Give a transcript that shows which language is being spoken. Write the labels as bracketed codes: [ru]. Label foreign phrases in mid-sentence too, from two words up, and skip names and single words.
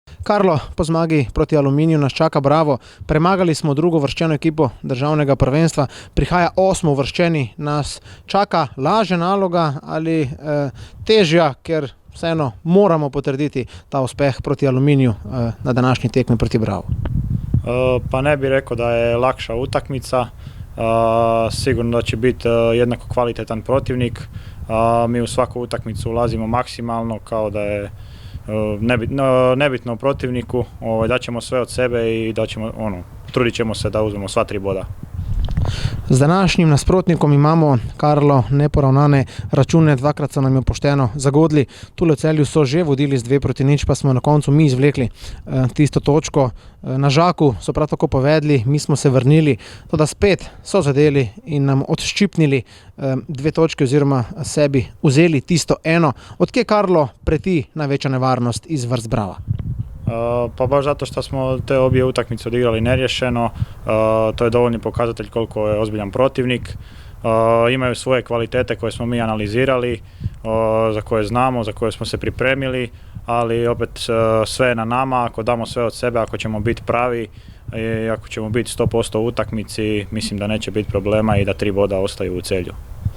[sl] Karlo, po zmagi proti Aluminiju nas čaka Bravo. Premagali smo drugo uvrščeno ekipo državnega prvenstva, prihaja 8. uvrščeni, nas čaka lažja naloga ali težja, ker vseeno moramo potrditi ta uspeh proti Aluminiju na današnji tekmi proti Bravo. [hr] Pa ne bih rekao da je lakša utakmica, sigurno da će biti jednako kvalitetan protivnik. Mi u svaku utakmicu ulazimo maksimalno, kao da je nebitno protivniku, daćemo sve od sebe i trudit ćemo se da uzmemo sva 3 boda. [sl] Z današnjim nasprotnikom imamo, Karlo, neporavnane račune, dvakrat so nam jo pošteno zagodli. Tule v Celju so že vodili z 2-0, pa smo na koncu mi izvlekli tisto točko. Na Žaku so prav tako povedli, mi smo se vrnili, toda spet so zadeli in nam odščipnili 2 točke oziroma sebi vzeli tisto eno. Odkje, Karlo, preti največja nevarnost iz vrst Brava? [hr] Pa baš zato što smo te obje utakmice odigrali nerješeno, to je dovoljni pokazatelj koliko je ozbiljan protivnik. Imaju svoje kvalitete koje smo mi analizirali, za koje znamo, za koje smo se pripremili, ali opet sve je na nama, ako damo sve od sebe, ako ćemo biti pravi i ako ćemo biti 100% u utakmici, mislim da neće biti problema i da 3 boda ostaju u Celju.